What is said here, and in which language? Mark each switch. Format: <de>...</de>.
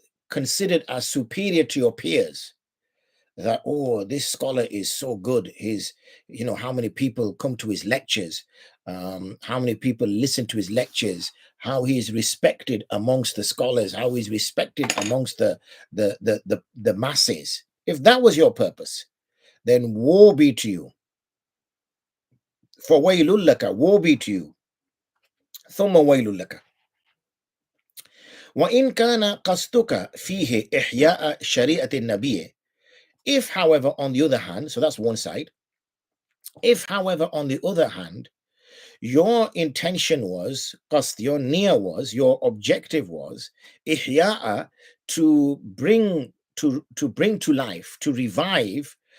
<en>considered as superior to your peers, that, oh, this scholar is so good, his, how many people come to his lectures, how many people listen to his lectures, how he is respected amongst the scholars, how he's respected amongst the masses. If that was your purpose, then woe be to you. For waylul laka, woe be to you.</en> <ar>Thumma waylul laka. وإن كان قصدك فيه إحياء شريعة النبي.</ar> <en>If, however, on the other hand, so that's one side. If, however, on the other hand, your intention was, qasd, your niyyah was, your objective was, ihya'a, to bring to life, to revive</en>